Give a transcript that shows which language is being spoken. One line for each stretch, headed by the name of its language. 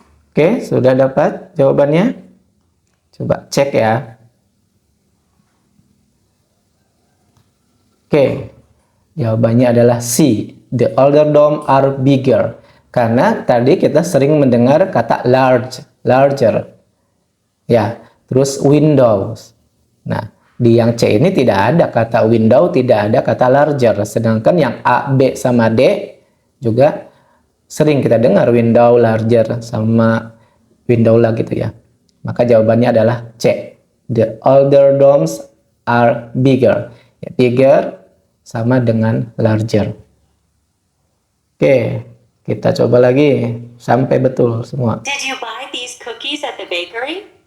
Indonesian: Oke, sudah dapat jawabannya? Coba cek ya. Oke, jawabannya adalah C.
English: The older dorm are bigger.
Indonesian: Karena tadi kita sering mendengar kata large, larger. Ya, terus windows. Nah, di yang C ini tidak ada kata window, tidak ada kata larger. Sedangkan yang A, B, sama D juga sering kita dengar window, larger, sama window lah gitu ya. Maka jawabannya adalah C.
English: The older dorms are bigger.
Indonesian: Ya, bigger sama dengan larger. Oke, kita coba lagi sampai betul semua.
English: Did you buy these cookies at the bakery?